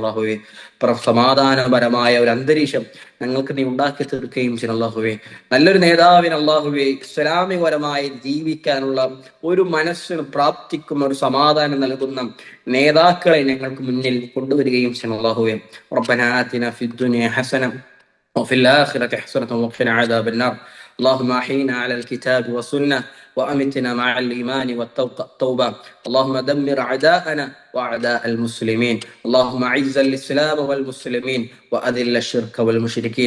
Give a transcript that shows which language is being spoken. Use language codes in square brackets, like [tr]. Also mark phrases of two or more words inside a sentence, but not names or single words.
[ml] അള്ളാഹുവെ സമാധാനപരമായ ഒരു അന്തരീക്ഷം ഞങ്ങൾക്ക് നീ ഉണ്ടാക്കി തീർക്കുകയും ചെയ്യണം. അള്ളാഹുവെ നല്ലൊരു നേതാവിന് അള്ളാഹുവെ ഇസ്ലാമികപരമായി ജീവിക്കാനുള്ള ഒരു മനസ്സിന് പ്രാപ്തിക്കും ഒരു സമാധാനം നൽകുന്ന നേതാക്കളെ ഞങ്ങൾക്ക് മുന്നിൽ കൊണ്ടുവരികയും ചെയ്യണം. [ar] അള്ളാഹുവെ ربنا آتنا في الدنيا حسنة وفي الآخرة حسنة وقنا عذاب النار. اللهم أحينا على الكتاب والسنة وأمتنا مع الإيمان والتوبة. اللهم دمر أعداءنا وأعداء المسلمين. اللهم أعز الإسلام والمسلمين وأذل الشرك والمشركين.